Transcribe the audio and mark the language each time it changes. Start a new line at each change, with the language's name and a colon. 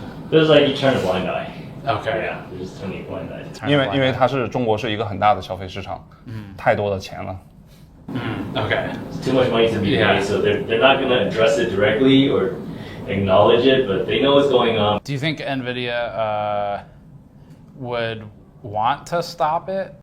English: There's like you turn a blind eye. Okay. Yeah, you're just turning a blind eye.
Chinese: 因为中国是一个很大的消费市场，太多的钱了。
English: Okay. It's too much money to be made, so they're not going to address it directly or acknowledge it, but they know what's going on. Do you think NVIDIA would want to stop it?